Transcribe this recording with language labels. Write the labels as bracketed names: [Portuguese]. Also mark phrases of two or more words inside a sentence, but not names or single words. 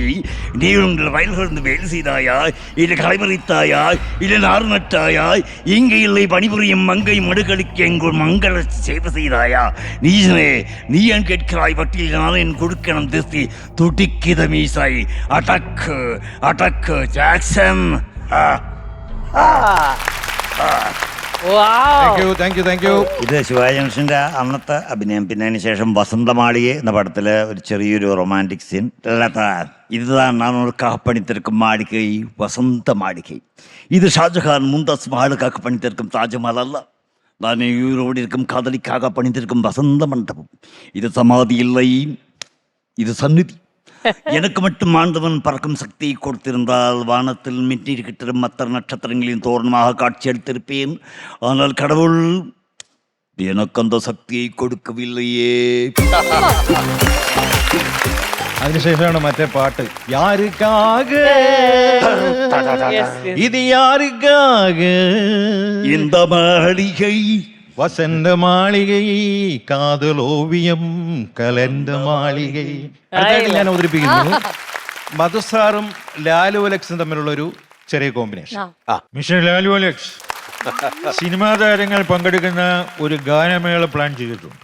[Tamil] நீ உங்கள் வயல்களிருந்து வேலை செய்தாயா, இல்லை களைமறித்தாயா, இல்லை நாறு நட்டாயா? இங்கே இல்லை பணிபுரியும் மங்கை மடுகளுக்கு எங்கள் மங்கள சேவை செய்தாயா? நீ ஏன் கேட்கிறாய் வட்டியில்? நான் என் கொடுக்கணும் திஸ்தி துடிக்கித மீசாய். அடக்கு அடக்கு ஜாக்சன். [Malayalam] ഇത് ശിവാജി ഗണേശൻ്റെ അന്നത്തെ അഭിനയം. പിന്നെ അതിന് ശേഷം വസന്തമാളികെ എന്ന പടത്തില് ഒരു ചെറിയൊരു റൊമാൻറ്റിക് സീൻ. [Tamil] இதுதான் நான் உனக்காக பணித்திருக்கும் மாளிகை, வசந்த மாளிகை. இது ஷாஜஹான் மும்தாஸ் மகளுக்காக பணித்திருக்கும் தாஜ்மஹால் அல்ல. நான் உயிரோடு இருக்கும் காதலிக்காக பணித்திருக்கும் வசந்த மண்டபம். இது சமாதி இல்லை, இது சந்நிதி. எனக்கு மட்டும் ஆண்டவன் பறக்கும் சக்தியை கொடுத்திருந்தால் வானத்தில் மின்னிருக்கிற மற்ற நட்சத்திரங்களின் தோரணமாக காட்சியளித்திருப்பேன். ஆனால் கடவுள் எனக்கு அந்த சக்தியை கொடுக்கவில்லையே. [Malayalam] അതിനുശേഷമാണ് മറ്റേ പാട്ട്. [Tamil] யாருக்காக இது யாருக்காக இந்த மாளிகை வசந்த மாளிகை காதலோவியம் கலந்த மாளிகை. [Malayalam] ഞാൻ അവതരിപ്പിക്കുന്നു മധുസാറും ലാലു അലക്സും തമ്മിലുള്ളൊരു ചെറിയ കോമ്പിനേഷൻ. മിസ്റ്റർ ലാലു അലക്സ്, സിനിമാ താരങ്ങൾ പങ്കെടുക്കുന്ന ഒരു ഗാനമേള പ്ലാൻ ചെയ്തിട്ടുണ്ട്.